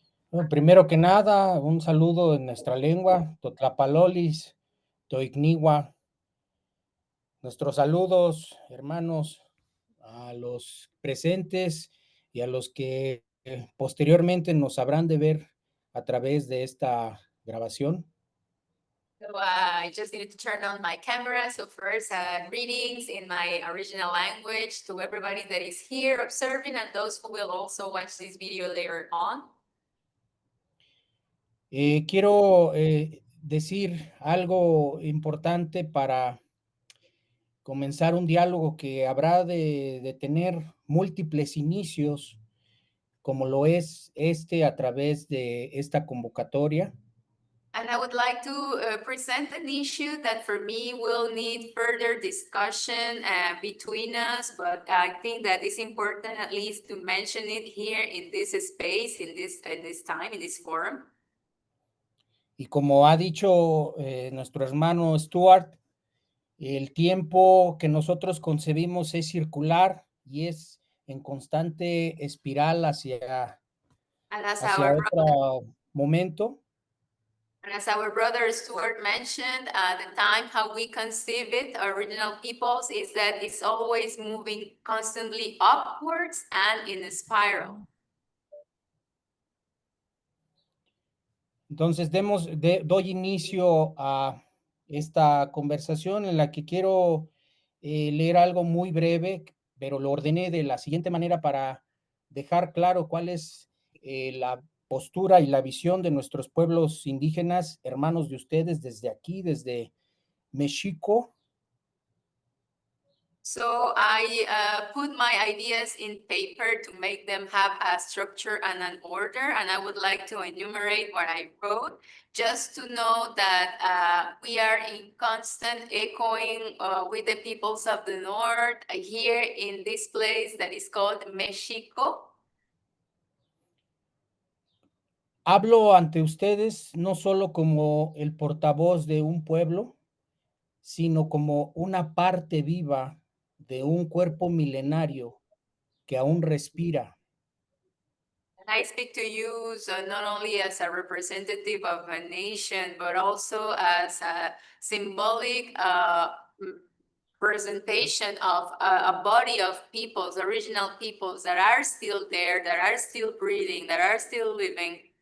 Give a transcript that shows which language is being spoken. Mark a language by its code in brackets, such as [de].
[es] Bueno, primero que nada, un saludo en nuestra lengua, [nah] Totlapalolis, Toigniwa. [es] Nuestros saludos, hermanos, a los presentes y a los que posteriormente nos habrán de ver a través de esta grabación. [en] So I just needed to turn on my camera. So first, greetings in my original language to everybody that is here observing and those who will also watch this video later on. [es] Quiero decir algo importante para comenzar un diálogo que habrá de tener múltiples inicios, como lo es este a través de esta convocatoria. [en] And I would like to present an issue that for me will need further discussion between us, but I think that it's important at least to mention it here in this space, in this time, in this forum. [es] Y como ha dicho nuestro hermano Stuart, el tiempo que nosotros concebimos es circular y es en constante espiral hacia [en] And as [es] hacia [en] our [es] otro momento. [en] And as our brother Stuart mentioned, the time how we conceive it, original peoples, is that it's always moving constantly upwards and in a spiral. [es] Entonces, doy inicio a esta conversación en la que quiero leer algo muy breve, pero lo ordené de la siguiente manera para dejar claro cuál es la postura y la visión de nuestros pueblos indígenas, hermanos de ustedes, desde aquí, desde México. [en] So I put my ideas in paper to make them have a structure and an order, and I would like to enumerate what I wrote, just to know that we are in constant echoing with the peoples of the North here in this place that is called Mexico. [es] Hablo ante ustedes no solo como el portavoz de un pueblo, sino como una parte viva de un cuerpo milenario que aún respira. [en] And I speak to you not only as a representative of a nation, but also as a symbolic presentation of a body of peoples, original peoples that are still there, that are still breathing, that are still living.